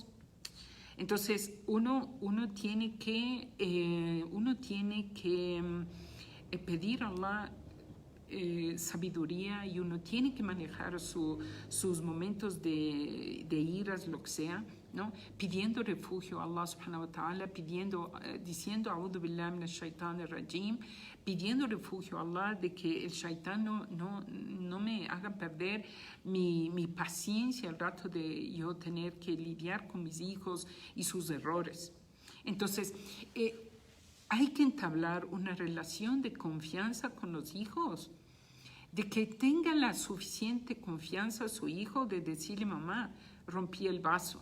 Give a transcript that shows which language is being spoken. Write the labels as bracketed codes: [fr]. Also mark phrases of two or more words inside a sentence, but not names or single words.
[es] Entonces uno tiene que pedir a Allah sabiduría, y uno tiene que manejar sus momentos de iras, lo que sea, ¿no? Pidiendo refugio a Allah [ar] سبحانه وتعالى, [es] diciendo [ar] أعوذ بالله من الشيطان الرجيم, [es] pidiendo refugio a Allah de que el shaitán no me haga perder mi paciencia al rato de yo tener que lidiar con mis hijos y sus errores. Entonces, Hay que entablar una relación de confianza con los hijos, de que tenga la suficiente confianza a su hijo de decirle, mamá, rompí el vaso.